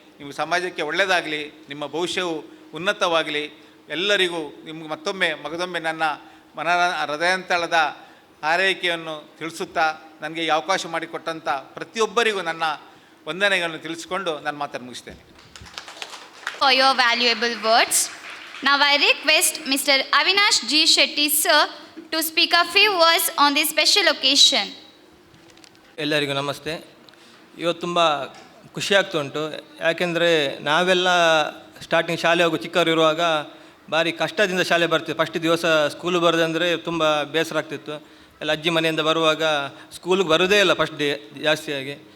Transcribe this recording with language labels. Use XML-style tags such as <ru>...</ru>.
<kn>ನೀವು ಸಮಾಜಕ್ಕೆ ಒಳ್ಳೆಯದಾಗಲಿ, ನಿಮ್ಮ ಭವಿಷ್ಯವು ಉನ್ನತವಾಗಲಿ. ಎಲ್ಲರಿಗೂ ನಿಮ್ಗೆ ಮಗದೊಮ್ಮೆ ನನ್ನ ಹೃದಯಾಂತಳದ ಹಾರೈಕೆಯನ್ನು ತಿಳಿಸುತ್ತಾ ನನಗೆ ಈ ಅವಕಾಶ ಮಾಡಿಕೊಟ್ಟಂಥ ಪ್ರತಿಯೊಬ್ಬರಿಗೂ ನನ್ನ ವಂದನೆಗಳನ್ನು ತಿಳಿಸಿಕೊಂಡು ನನ್ನ ಮಾತನ್ನು ಮುಗಿಸ್ತೇನೆ.</kn> <en>For your valuable words. Now I request Mr. Avinash G. Shetty sir to speak a few words on this special occasion.</en> <kn>ಎಲ್ಲರಿಗೂ ನಮಸ್ತೆ. ಇವತ್ತು ತುಂಬ ಖುಷಿ ಆಗ್ತುಂಟು, ಯಾಕೆಂದರೆ ನಾವೆಲ್ಲ ಸ್ಟಾರ್ಟಿಂಗ್ ಶಾಲೆ ಹೋಗೋ ಚಿಕ್ಕವರು ಇರುವಾಗ ಭಾರಿ ಕಷ್ಟದಿಂದ ಶಾಲೆ ಬರ್ತಿತ್ತು. ಫಸ್ಟ್ ದಿವಸ ಸ್ಕೂಲು ಬರೋದಂದರೆ ತುಂಬ ಬೇಸರ ಆಗ್ತಿತ್ತು. ಎಲ್ಲ ಅಜ್ಜಿ ಮನೆಯಿಂದ ಬರುವಾಗ ಸ್ಕೂಲಿಗೆ ಬರೋದೇ ಇಲ್ಲ ಫಸ್ಟ್ ಡೇ ಜಾಸ್ತಿಯಾಗಿ.</kn>